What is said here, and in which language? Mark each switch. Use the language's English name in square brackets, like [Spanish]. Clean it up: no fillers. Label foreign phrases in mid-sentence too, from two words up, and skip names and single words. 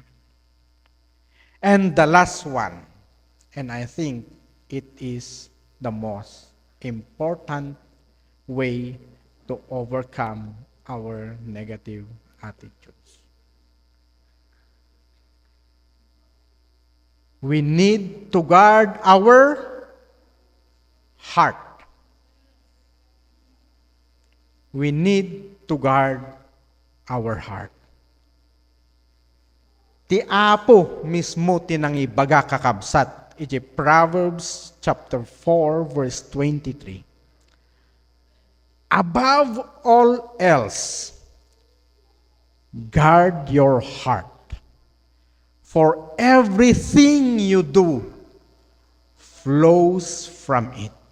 [English] And the last one, and I think it is the most important way to overcome our negative attitudes. We need to guard our heart. We need to guard our heart. [Iloko] Ti Apo mismo tinangibaga kakabsat, iti Proverbs chapter 4 verse 23. [English] Above all else, guard your heart, for everything you do flows from it.